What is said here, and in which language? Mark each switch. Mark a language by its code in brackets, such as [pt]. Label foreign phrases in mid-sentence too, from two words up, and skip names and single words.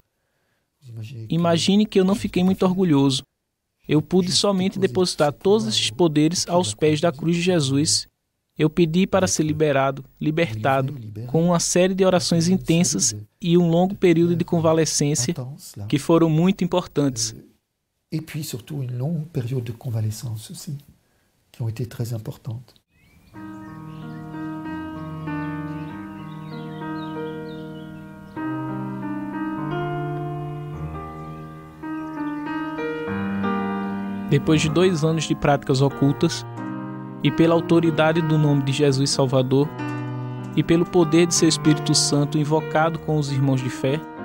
[pt] Imagine que eu não fiquei muito orgulhoso. Eu pude somente depositar todos esses poderes aos pés da cruz de Jesus. Eu pedi para ser libertado, com uma série de orações intensas e um longo período de convalescência que foram muito importantes. [fr] Et puis surtout une longue période de convalescence aussi, qui ont été très importantes. [pt] Depois de 2 anos de práticas ocultas, e pela autoridade do nome de Jesus Salvador, e pelo poder de seu Espírito Santo invocado com os irmãos de fé,